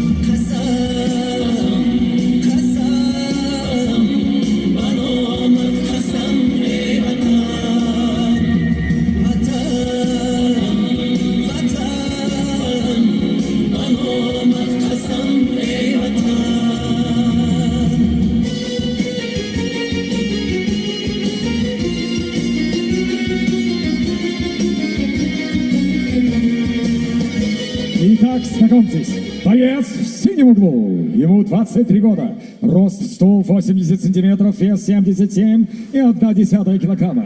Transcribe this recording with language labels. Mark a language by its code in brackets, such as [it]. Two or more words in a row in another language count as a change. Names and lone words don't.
[tg] قسم قسم به نامت قسم ای وطن، وطن به نامت قسم ای وطن. [ru] Итак, знакомьтесь, боец в синем углу. Ему 23 года, рост 180 сантиметров, вес 77,1 килограмма.